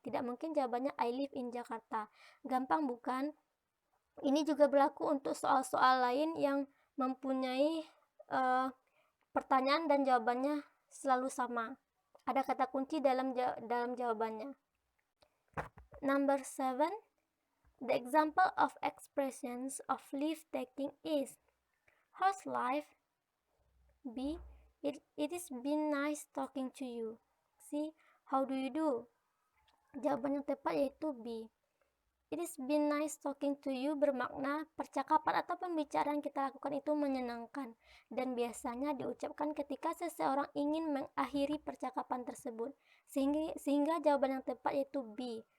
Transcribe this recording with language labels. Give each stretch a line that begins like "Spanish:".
Indonesian: Tidak mungkin jawabannya
English: I live in Jakarta.
Indonesian: Gampang bukan? Ini juga berlaku untuk soal-soal lain yang mempunyai pertanyaan dan jawabannya selalu sama. Ada kata kunci dalam jawabannya.
English: Number 7. The example of expressions of leave taking is how's life? B. It is been nice talking to you. C. How do you do?
Indonesian: Jawaban yang tepat yaitu B.
English: It is been nice talking to you
Indonesian: bermakna percakapan atau pembicaraan yang kita lakukan itu menyenangkan dan biasanya diucapkan ketika seseorang ingin mengakhiri percakapan tersebut, sehingga jawaban yang tepat yaitu B.